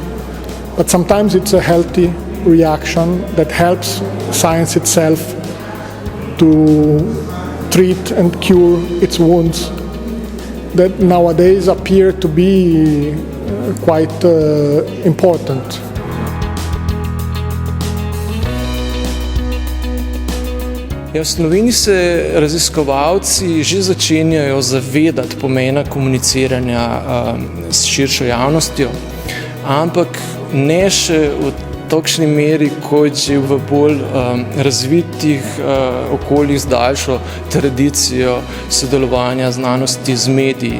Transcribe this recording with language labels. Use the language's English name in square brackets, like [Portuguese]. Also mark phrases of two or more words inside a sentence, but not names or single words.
[English] But sometimes it's a healthy reaction that helps science itself to treat and cure its wounds that nowadays appear to be quite important. [Slovenian] V Sloveniji se raziskovalci že začenjajo zavedati pomena komuniciranja s širšo javnostjo, ampak ne še v takšni meri, kot že v bolj razvitih okoljih z daljšo tradicijo sodelovanja znanosti z mediji.